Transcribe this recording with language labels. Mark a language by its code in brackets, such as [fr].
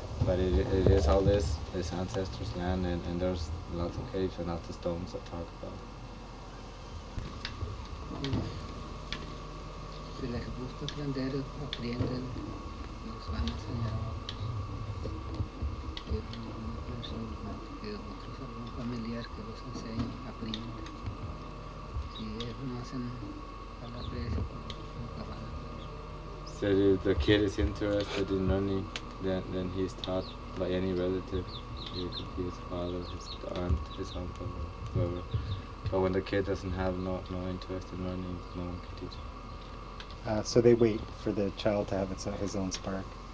[en] But it is all this ancestors' land, and there's lots of caves and lots of stones that talk about [es] Si les gusta aprender, aprenden, los van a enseñar que una persona, que otros, algún familiar que los enseñe, aprenden. Si ellos no hacen a la presa, pues nunca van a aprender. [en] So if the kid is interested in learning, then he's taught by any relative. It could be his father, his aunt, his uncle, or whoever. But when the kid doesn't have no interest in learning, no one can teach him. So they wait for the child to have his own spark.